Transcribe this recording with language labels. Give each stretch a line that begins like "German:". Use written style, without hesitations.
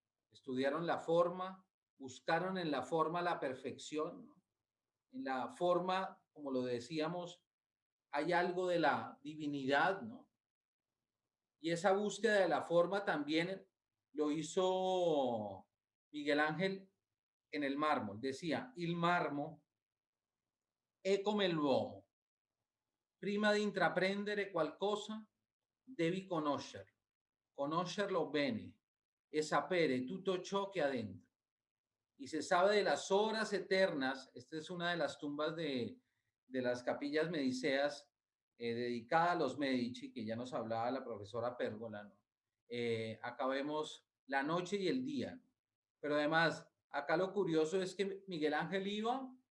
Spanish: Estudiaron la forma, buscaron en la forma la perfección, ¿no? En la forma, como lo decíamos, hay algo de la divinidad, ¿no? Y esa búsqueda de la forma también lo hizo Miguel Ángel en el mármol. Decía,
Italian: il marmo è come l'uomo. Prima di intraprendere qualcosa, devi conoscerlo bene e sapere tutto ciò che ha dentro.
Spanish: Y se sabe de las horas eternas, esta es una de las tumbas de las capillas mediceas dedicada a los Medici, que ya nos hablaba la profesora Pérgola, ¿no? Acá vemos la noche y el día, pero además, acá lo curioso es que Miguel Ángel iba